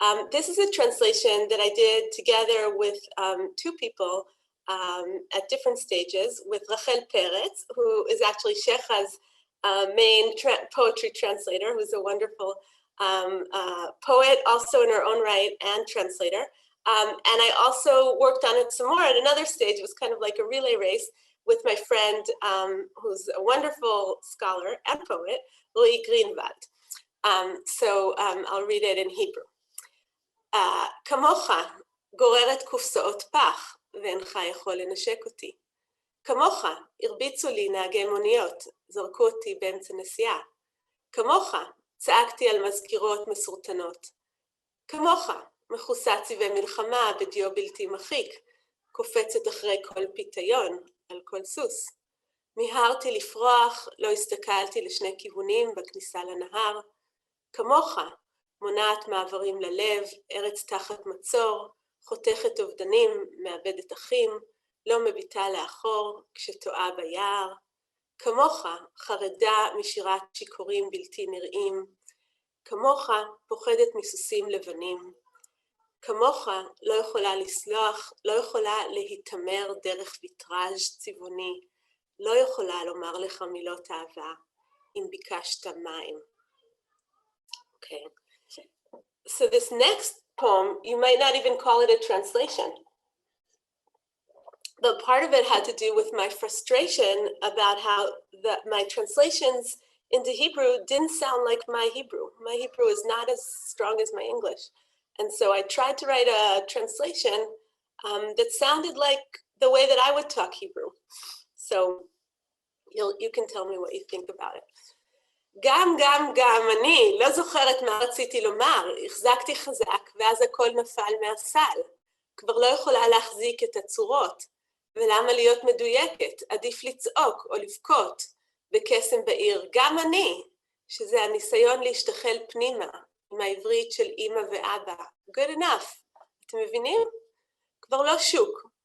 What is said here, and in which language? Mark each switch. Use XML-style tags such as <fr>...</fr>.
<en>This is a translation that I did together with two people at different stages, with Rachel Peretz, who is actually Sheikha's main poetry translator, who's a wonderful poet, also in her own right, and translator. And I also worked on it some more at another stage. It was kind of like a relay race with my friend, who's a wonderful scholar and poet, Louis Greenwald. So I'll read it in Hebrew.</en> <he>כמוך גוררת קופסאות פח, ואינך יכול לנשק אותי. כמוך הרביצו לי נהגי מוניות, זרקו אותי באמצע נסיעה. כמוך צעקתי על מזכירות מסורטנות. כמוך מכוסה צבעי מלחמה בדיו בלתי מחיק, קופצת אחרי כל פיתיון על כל סוס. מיהרתי לפרוח, לא הסתכלתי לשני כיוונים בכניסה לנהר. כמוך מונעת מעברים ללב, ארץ תחת מצור, חותכת אובדנים, מאבדת אחים, לא מביטה לאחור כשטועה ביער. כמוך חרדה משירת שיכורים בלתי נראים. כמוך פוחדת מסוסים לבנים. כמוך לא יכולה לסלוח, לא יכולה להתאמר דרך ויטראז' צבעוני. לא יכולה לומר לך מילות אהבה אם ביקשת מים.</he> <en>Okay. So this next poem, you might not even call it a translation. But part of it had to do with my frustration about how my translations into Hebrew didn't sound like my Hebrew. My Hebrew is not as strong as my English. And so I tried to write a translation that sounded like the way that I would talk Hebrew. So you can tell me what you think about it.</en> <he>גם אני לא זוכרת מה רציתי לומר, החזקתי חזק ואז הכל נפל מהסל. כבר לא יכולה להחזיק את הצורות. ולמה להיות מדויקת? עדיף לצעוק או לבכות בקסם בעיר. גם אני, שזה הניסיון להשתחל פנימה עם העברית של אמא ואבא.</he> <en>Good enough.</en> <he>אתם מבינים? כבר לא שוק.</he>